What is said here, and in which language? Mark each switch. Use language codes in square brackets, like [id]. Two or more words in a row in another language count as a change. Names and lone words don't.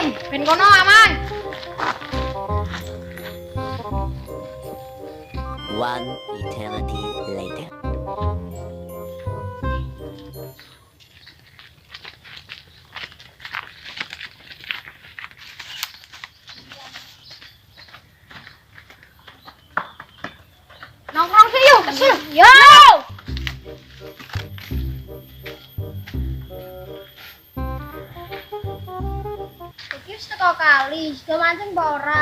[jv] Ben kono aman. [en] One eternity later. [jv] Nongkrong sih yuk, kesel. Yo. Iki wis teko kali, sudah mancing apa ora?